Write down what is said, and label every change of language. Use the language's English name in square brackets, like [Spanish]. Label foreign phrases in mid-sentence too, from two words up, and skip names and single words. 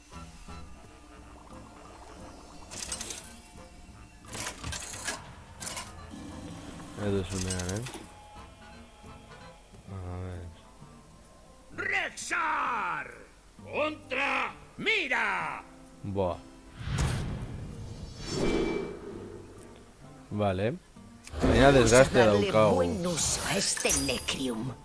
[Spanish] Eduzunean, A ver. ¡Rexar! ¡Contra! ¡Mira! Buah. Vale. [Basque] Baina desgaste daukagu. [Spanish] Buen uso a este Necrium.